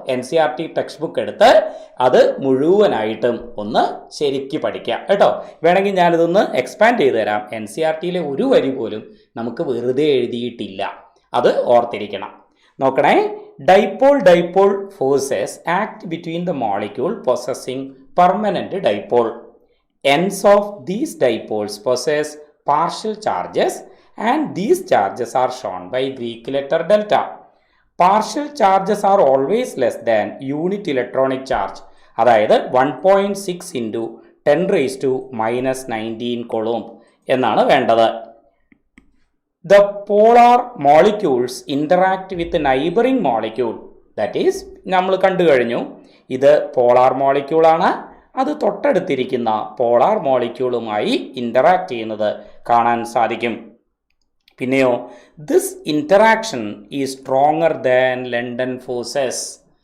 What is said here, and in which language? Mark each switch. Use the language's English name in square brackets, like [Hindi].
[Malayalam] NCERT text book എടുത്ത് അത് മുഴുവനായിട്ടും ഒന്ന് ശരിക്ക് പഠിക്കുക കേട്ടോ. വേണമെങ്കിൽ ഞാനിതൊന്ന് എക്സ്പാൻഡ് ചെയ്ത് തരാം. NCERTയിലെ ഒരു വരി പോലും നമുക്ക് വെറുതെ എഴുതിയിട്ടില്ല, അത് ഓർത്തിരിക്കണം. [English] നോക്കണേ, dipole forces act between the molecule possessing permanent dipole. Ends of these dipoles possess partial charges and these charges are shown by Greek letter delta. Partial charges are always less than unit electronic charge. അതായത് 1.6 into 10 raised to minus 19 coulomb [Malayalam] എന്നാണ് വേണ്ടത്. [English] The polar molecules interact with the neighboring molecule. That is, [Malayalam] നമ്മൾ കണ്ടു കഴിഞ്ഞു, ഇത് polar molecule ആണ്. അത് തൊട്ടടുത്തിരിക്കുന്ന polar മോളിക്യൂളുമായി interact ചെയ്യുന്നത് കാണാൻ സാധിക്കും. [English] പിന്നെയോ, this interaction is stronger than London forces.